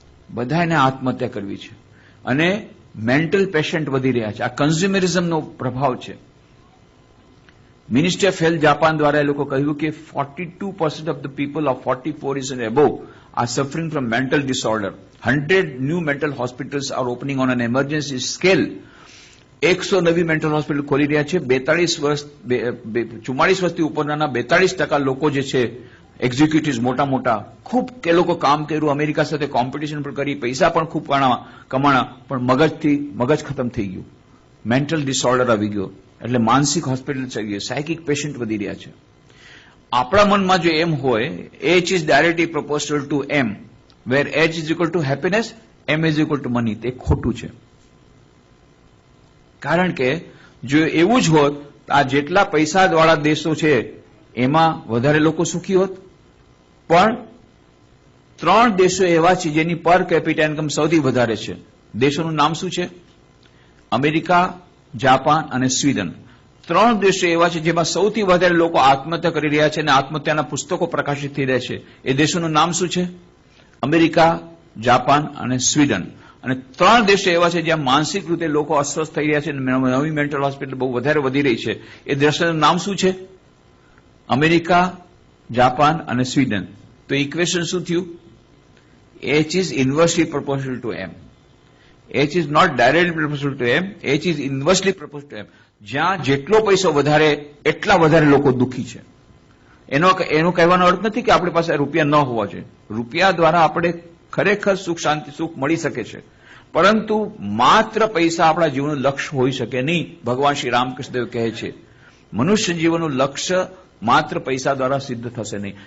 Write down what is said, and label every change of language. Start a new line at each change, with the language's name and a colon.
Gujarati: બધાને આત્મહત્યા કરવી છે, અને મેન્ટલ પેશન્ટ વધી રહ્યા છે. આ કન્ઝ્યુમરિઝમનો પ્રભાવ છે. મિનિસ્ટ્રી ઓફ હેલ્થ જાપાન દ્વારા એ લોકો કહ્યું કે
English: 42% of the people ઓફ 44 years and above are suffering from mental disorder. 100 new mental hospitals are opening on an emergency scale.
Gujarati: 100 નવી મેન્ટલ હોસ્પિટલ ખોલી રહ્યા છે. 44 વર્ષથી ઉપરના 42% લોકો જે છે એક્ઝિક્યુટિવ્સ મોટા ખૂબ કે લોકો કામ કર્યું, અમેરિકા સાથે કોમ્પિટિશન પણ કરી, પૈસા પણ ખૂબ કમાણા, પણ મગજ ખતમ થઈ ગયું. મેન્ટલ ડિસઓર્ડર આવી ગયો, એટલે માનસિક હોસ્પિટલ ચડી ગઈ. સાયકિક પેશન્ટ વધી રહ્યા છે. આપણા મનમાં જો એમ હોય,
English: H is directly proportional to M, where H is equal to happiness, M is equal to money,
Gujarati: તે ખોટું છે. કારણ કે જો એવું જ હોત આ જેટલા પૈસાવાળા દેશો છે એમાં વધારે લોકો સુખી હોત. પણ 3 દેશો એવા છે જેની પર કેપિટા ઇન્કમ સૌથી વધારે છે. દેશોનું નામ શું છે? અમેરિકા, જાપાન અને સ્વીડન. 3 દેશો એવા છે જેમાં સૌથી વધારે લોકો આત્મહત્યા કરી રહ્યા છે અને આત્મહત્યાના પુસ્તકો પ્રકાશિત થઈ રહ્યા છે. એ દેશોનું નામ શું છે? અમેરિકા, જાપાન અને સ્વીડન. અને 3 દેશો એવા છે જ્યાં માનસિક રીતે લોકો અસ્વસ્થ થઈ રહ્યા છે અને નવી મેન્ટલ હોસ્પિટલ બહુ વધારે વધી રહી છે. એ દેશોનું નામ શું છે? અમેરિકા, જાપાન અને સ્વીડન. તો ઇક્વેશન શું થયું?
English: H is inversely proportional to M. H is not directly proportional to M. H is inversely proportional to M.
Gujarati: જ્યાં જેટલો પૈસો વધારે એટલા વધારે લોકો દુઃખી છે. એનો કહેવાનો અર્થ નથી કે આપણી પાસે રૂપિયા ન હોવા જોઈએ. રૂપિયા દ્વારા આપણે ખરેખર સુખ શાંતિ સુખ મળી શકે છે, પરંતુ માત્ર પૈસા આપણા જીવનનું લક્ષ્ય હોઈ શકે નહીં. ભગવાન શ્રી રામકૃષ્ણદેવ કહે છે મનુષ્ય જીવનનું લક્ષ્ય માત્ર પૈસા દ્વારા સિદ્ધ થશે નહીં.